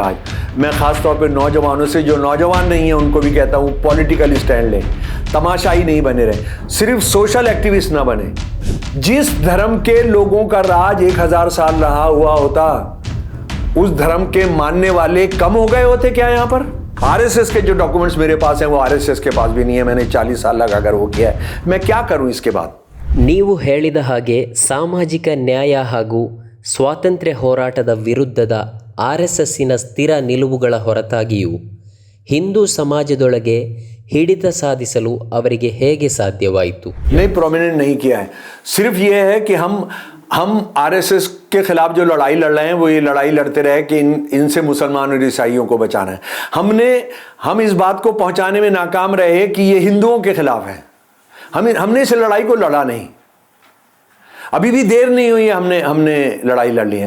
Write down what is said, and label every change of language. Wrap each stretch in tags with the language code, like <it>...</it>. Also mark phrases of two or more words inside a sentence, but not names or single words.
<hi>आज मैं खास तौर पे नौजवानों से, जो नौजवान नहीं है उनको भी कहता हूँ</hi> <en>political stand</en> <hi>लें, तमाशाई नहीं बने रहे, सिर्फ</hi> <en>social activist</en> <hi>ना बने। जिस धर्म के लोगों का राज 1000 साल रहा हुआ होता, उस धर्म के मानने वाले कम हो गए होते क्या यहाँ पर? आरएसएस के जो डॉक्यूमेंट्स मेरे पास हैं वो आरएसएस के पास भी नहीं है। मैंने 40 साल लगाकर वो किया है, मैं क्या करूं इसके बाद?</hi> <kn>ನೀವು ಹೇಳಿದ ಹಾಗೆ ಸಾಮಾಜಿಕ ನ್ಯಾಯ ಹಾಗೂ ಸ್ವಾತಂತ್ರ್ಯ ಹೋರಾಟದ ವಿರುದ್ಧದ ಆರ್ಎಸ್ಎಸ್ಸಿನ ಸ್ಥಿರ ನಿಲುವುಗಳ ಹೊರತಾಗಿಯೂ ಹಿಂದೂ ಸಮಾಜದೊಳಗೆ ಹಿಡಿತ ಸಾಧಿಸಲು ಅವರಿಗೆ ಹೇಗೆ ಸಾಧ್ಯವಾಯಿತು?</kn> <hi>नहीं, प्रोमिनेंट नहीं किया है। सिर्फ ये है कि हम आरएसएस के खिलाफ जो लड़ाई लड़ रहे हैं वो ये लड़ाई लड़ते रहे कि इनसे मुसलमान और ईसाइयों को बचाना है। हम इस बात को पहुंचाने में नाकाम रहे कि ये हिंदुओं के खिलाफ है। हमने इस लड़ाई को लड़ा नहीं। अभी भी देर नहीं हुई है, हमने लड़ाई लड़ ली है।</hi>